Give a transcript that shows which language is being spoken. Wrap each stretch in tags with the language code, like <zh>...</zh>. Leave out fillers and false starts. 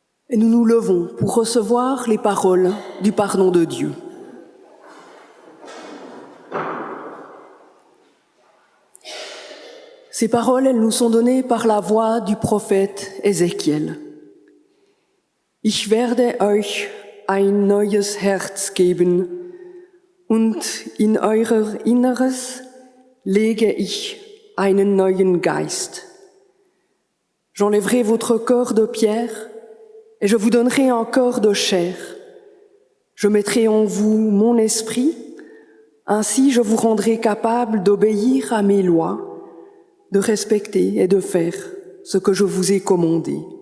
<fr>Et nous nous levons pour recevoir les paroles du pardon de Dieu. Ces paroles, elles nous sont données par la voix du prophète Ézéchiel.</fr> <de>Ich werde euch ein neues Herz geben und in euer Inneres lege ich einen neuen Geist.</de> <fr>J'enlèverai votre corps de pierre et je vous donnerai un corps de chair. Je mettrai en vous mon esprit, ainsi je vous rendrai capable d'obéir à mes lois, de respecter et de faire ce que je vous ai commandé.</fr>